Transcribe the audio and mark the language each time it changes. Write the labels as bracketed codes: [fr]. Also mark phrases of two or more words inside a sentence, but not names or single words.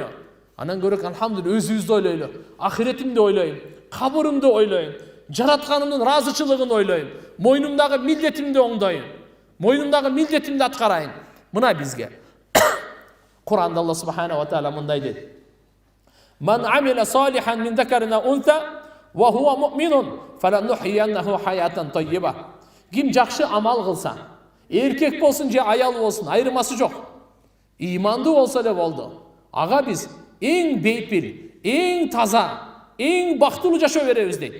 [ky] Анан көрөк алхамдулилlah өзүбүздү ойлойлу, ахиретимди ойлойм, кабырымды ойлойм, жаратканымдын ыраазычылыгын ойлойм, мойнумдагы милдетимди оңдойм, мойнумдагы милдетимди аткарайм. Мына бизге Кур'анда Алла [ar] سبحانه وتعالى [ky] мындай дейт: [ar] "من عمل صالحا من ذكر أو أنثى وهو مؤمن فلنحيينه حياة طيبة." [ky] Ким жакшы амал кылса, эркек болсун же аял болсун, айырмасы жок. Имандуу болсо эле болду. Ага биз эң бейпил, эң таза, эң бактылуу жашоо беребиз дейт.